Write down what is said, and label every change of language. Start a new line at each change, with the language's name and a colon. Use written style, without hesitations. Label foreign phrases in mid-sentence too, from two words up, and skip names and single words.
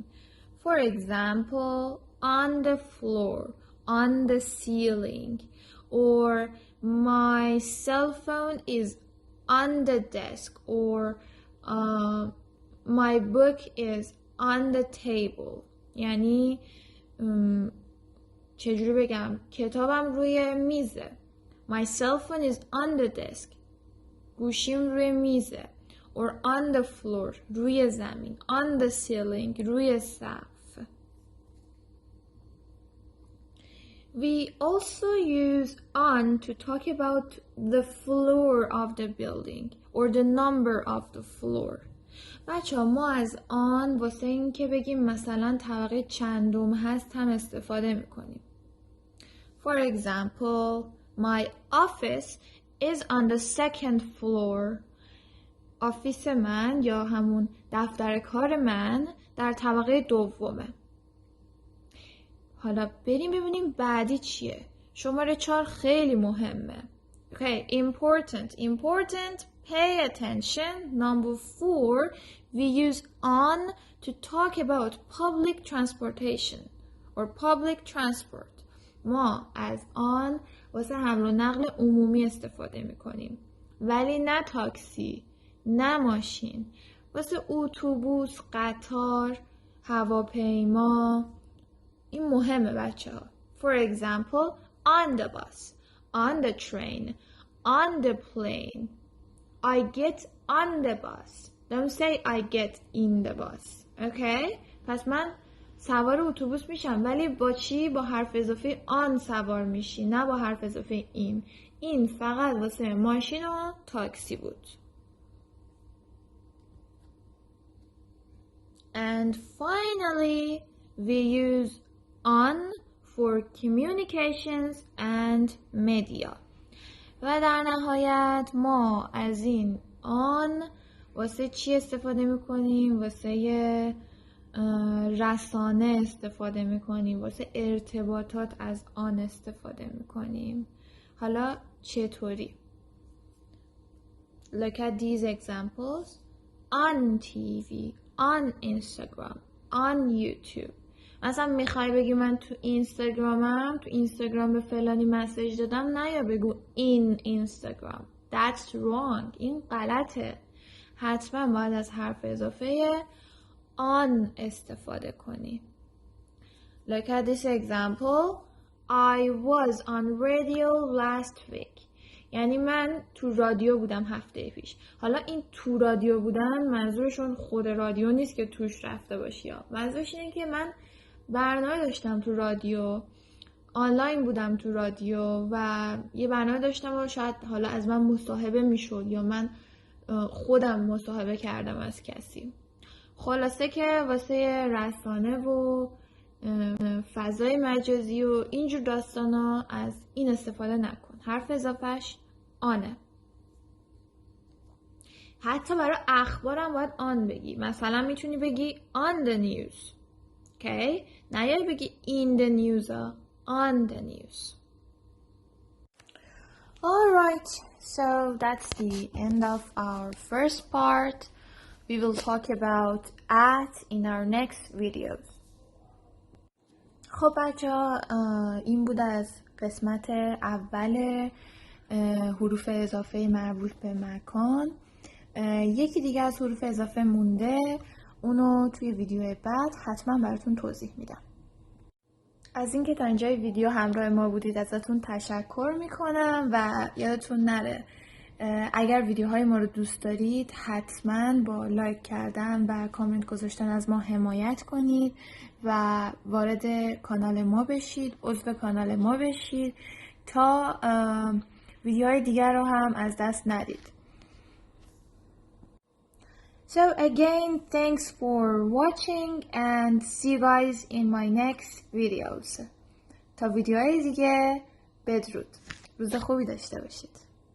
English: For example, on the floor, on the ceiling, or my cell phone is on the desk, or my book is on the table.
Persian: یعنی چجوری بگم؟ کتابم روی میزه.
English: My cell phone is on the desk.
Persian: گوشیم روی میزه.
English: Or on the floor.
Persian: روی زمین.
English: On the ceiling.
Persian: روی سقف.
English: We also use on to talk about the floor of the building or the number of the floor.
Persian: بچه ما از آن واسه این که بگیم مثلا طبقه چندم هست هم استفاده میکنیم.
English: For example, my office is on the second floor.
Persian: آفیس من یا همون دفتر کار من در طبقه دومه. حالا بریم ببینیم بعدی چیه. شماره 4 خیلی مهمه.
English: Okay, important, pay attention. Number 4, we use on to talk about public transportation or public transport.
Persian: ما از آن واسه حمل و نقل عمومی استفاده میکنیم. ولی نه تاکسی، نه ماشین. واسه اتوبوس، قطار، هواپیما. این مهمه بچه ها.
English: For example, on the bus, on the train, on the plane. I get on the bus. Don't say I get in the bus. Okay?
Persian: پس من سوار اتوبوس میشم ولی با چی؟ با حرف اضافه آن سوار میشی، نه با حرف اضافه این. این فقط واسه ماشین و تاکسی بود.
English: And finally, we use on for communications and media.
Persian: و در نهایت ما از این آن واسه چی استفاده میکنیم؟ واسه رسانه استفاده میکنیم، واسه ارتباطات از آن استفاده میکنیم. حالا چطوری؟
English: Look at these examples. On TV, on Instagram, on YouTube.
Persian: مثلا میخوای بگی من تو اینستاگرام به فلانی مسیج دادم، نه یا بگو این اینستاگرام.
English: That's wrong.
Persian: این غلطه. حتما باید از حرف اضافه on استفاده کنی.
English: Look at this example. I was on radio last week.
Persian: یعنی من تو رادیو بودم هفته پیش. حالا این تو رادیو بودن منظورشون خود رادیو نیست که توش رفته باشی. منظورش اینه که من برنامه داشتم تو رادیو، آنلاین بودم تو رادیو و یه برنامه داشتم و شاید حالا از من مصاحبه میشد یا من خودم مصاحبه کردم از کسی. خلاصه که واسه رسانه و فضای مجازی و اینجور داستانا از این استفاده نکن. حرف اضافهش آنه. حتی برای اخبارم باید آن بگی. مثلا میتونی بگی
English: on the news. Okay?
Persian: نه یا بگی
English: in the news ها. On the news. Alright, so that's the end of our first part. We will talk about at in our next videos.
Persian: خب بچه‌ها، این بود از قسمت اول حروف اضافه مربوط به مکان. یکی دیگه از حروف اضافه مونده، اونو توی ویدیو بعد حتما براتون توضیح میدم. از اینکه تا اینجای ویدیو همراه ما بودید ازتون تشکر میکنم و یادتون نره اگر ویدیوهای ما رو دوست دارید حتما با لایک کردن و کامنت گذاشتن از ما حمایت کنید و وارد کانال ما بشید، عضو کانال ما بشید تا ویدیوهای دیگر رو هم از دست ندید.
English: So again, thanks for watching and see you guys in my next videos.
Persian: تا ویدیوهای دیگه بدرود. روز خوبی داشته باشید.